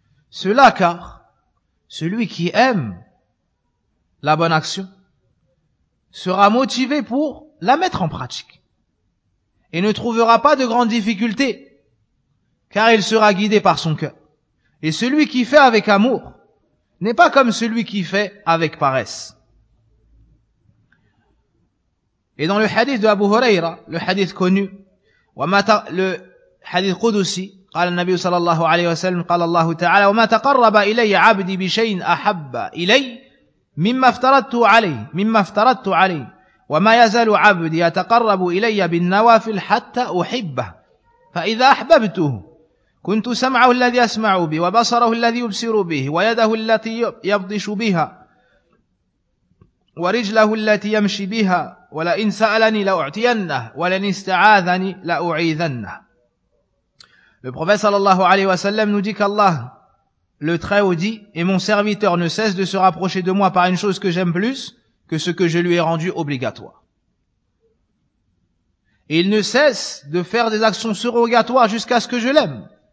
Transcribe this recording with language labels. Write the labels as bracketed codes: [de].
[fr] Cela car celui qui aime la bonne action sera motivé pour la mettre en pratique et ne trouvera pas de grandes difficultés, car il sera guidé par son cœur. Et celui qui fait avec amour n'est pas comme celui qui fait avec paresse. Et dans le hadith de Abu Huraira, le hadith connu, le hadith Qudusi, [ar] قال النبي صلى الله عليه وسلم قال الله تعالى وما تقرب إلي عبدي بشيء أحب إلي مما افترضت عليه وما يزال عبدي يتقرب إلي بالنوافل حتى أحبه فإذا أحببته كنت سمعه الذي أسمع به وبصره الذي يبصر به ويده التي يبطش بها ورجله التي يمشي بها ولئن سألني لأعطينه ولئن استعاذني لأعيذنه. [fr] Le prophète sallallahu alayhi wa sallam nous dit qu'Allah, le Très-Haut, dit: et mon serviteur ne cesse de se rapprocher de moi par une chose que j'aime plus que ce que je lui ai rendu obligatoire. Et il ne cesse de faire des actions surrogatoires jusqu'à ce que je l'aime.